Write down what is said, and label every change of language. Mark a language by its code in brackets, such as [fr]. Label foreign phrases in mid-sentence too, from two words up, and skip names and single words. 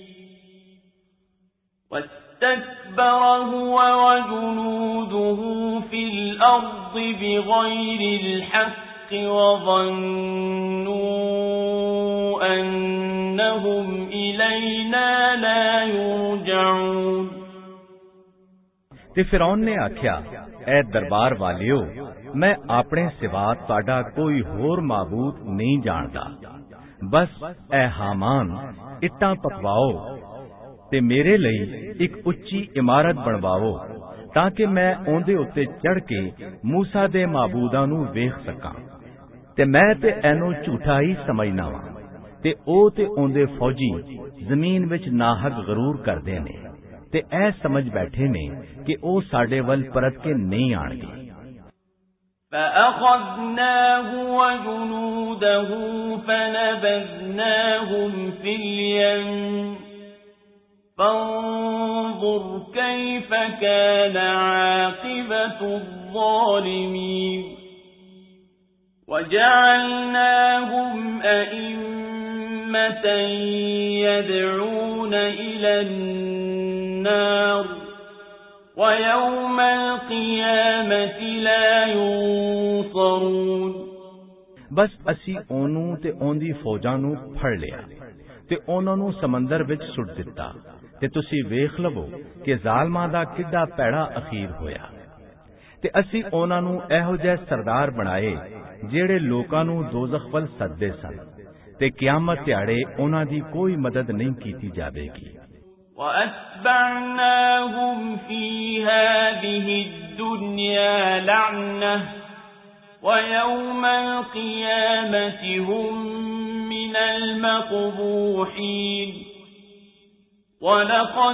[ar] واستكبر هو وجنوده في الأرض بغير الحق وظنوا أنهم إلينا لا يرجعون [pa] ਤੇ ਫਿਰੌਨ ਨੇ ਆਖਿਆ ਐ ਦਰਬਾਰ ਵਾਲਿਓ ਮੈਂ ਆਪਣੇ ਸਿਵਾ ਤੁਹਾਡਾ ਕੋਈ ਹੋਰ ਮਾਬੂਦ ਨਹੀਂ ਜਾਣਦਾ ਬਸ ਐ ਹਾਮਾਨ ਇੱਟਾਂ ਪਕਵਾਓ ਤੇ ਮੇਰੇ ਲਈ ਇੱਕ ਉੱਚੀ ਇਮਾਰਤ ਬਣਵਾਓ ਤਾਂ ਕਿ ਮੈਂ ਉਹਦੇ ਉੱਤੇ ਚੜ੍ਹ ਕੇ ਮੂਸਾ ਦੇ ਮਾਬੂਦਾਂ ਨੂੰ ਵੇਖ ਸਕਾਂ ਤੇ ਮੈਂ ਤੇ ਇਹਨੂੰ ਝੂਠਾ ਹੀ ਸਮਝਣਾ ਵਾਂ ਤੇ ਉਹ ਤੇ ਉਹਦੇ ਫੌਜੀ ਜ਼ਮੀਨ ਵਿੱਚ ਨਾਹਕ ਗਰੂਰ ਕਰਦੇ ਨੇ ਤੇ ਇਹ ਸਮਝ ਬੈਠੇ ਨੇ ਕਿ ਉਹ ਸਾਡੇ ਵੱਲ ਪਰਤ ਕੇ ਨਹੀਂ ਆਣਗੇ [ar] فأخذناه وجنوده فنبذناهم في اليم فانظر كيف كان عاقبة الظالمين وجعلناهم أئمة يدعون إلى النار ويوم القيامة لا ينصرون [pa] ਬਸ ਅਸੀਂ ਉਹਨੂੰ ਤੇ ਉਹਦੀ ਫੌਜਾਂ ਨੂੰ ਫੜ ਲਿਆ ਤੇ ਉਹਨਾਂ ਨੂੰ ਸਮੁੰਦਰ ਵਿੱਚ ਸੁੱਟ ਦਿੱਤਾ ਤੇ ਤੁਸੀਂ ਵੇਖ ਲਵੋ ਕਿ ਜ਼ਾਲਮਾਂ ਦਾ ਕਿੱਡਾ ਭੈੜਾ ਅਖੀਰ ਹੋਇਆ ਤੇ ਅਸੀਂ ਉਹਨਾਂ ਨੂੰ ਇਹੋ ਜਿਹੇ ਸਰਦਾਰ ਬਣਾਏ ਜਿਹੜੇ ਲੋਕਾਂ ਨੂੰ ਦੋਜ਼ਖ ਵੱਲ ਸੱਦਦੇ ਸਨ ਤੇ ਕਿਆਮਤ ਦਿਹਾੜੇ ਉਹਨਾਂ ਦੀ ਕੋਈ ਮਦਦ ਨਹੀਂ ਕੀਤੀ ਜਾਵੇਗੀ [ar] وَأَتْبَعْنَاهُمْ فِي هَذِهِ الدُّنْيَا لَعْنَةً وَيَوْمَ الْقِيَامَةِ هُمْ مِنَ الْمَقْبُوحِينَ وَلَقَدْ